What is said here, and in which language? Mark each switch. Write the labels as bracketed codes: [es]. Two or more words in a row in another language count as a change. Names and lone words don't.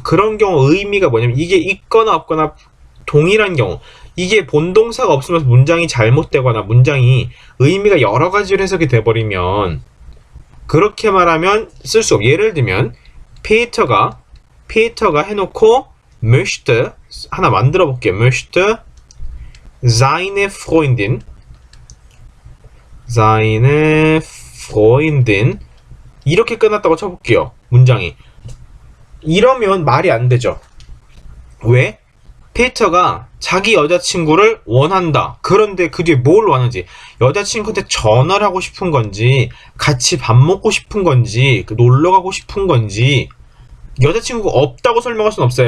[ko] 그런 경우 의미가 뭐냐면 이게 있거나 없거나 동일한 경우 이게 본동사가 없으면서 문장이 잘못되거나 문장이 의미가 여러 가지로 해석이 돼버리면 그렇게 말하면 쓸 수 없어요. 예를 들면 피터가 해놓고 möchte 하나 만들어 볼게요. [de] möchte seine Freundin [ko] 이렇게 끝났다고 쳐볼게요. 문장이 이러면 말이 안 되죠. 왜? 피터가 자기 여자친구를 원한다. 그런데 그 뒤에 뭘 원하는지 여자친구한테 전화를 하고 싶은 건지 같이 밥 먹고 싶은 건지 놀러 가고 싶은 건지 여자친구가 없다고 설명할 수는 없어요.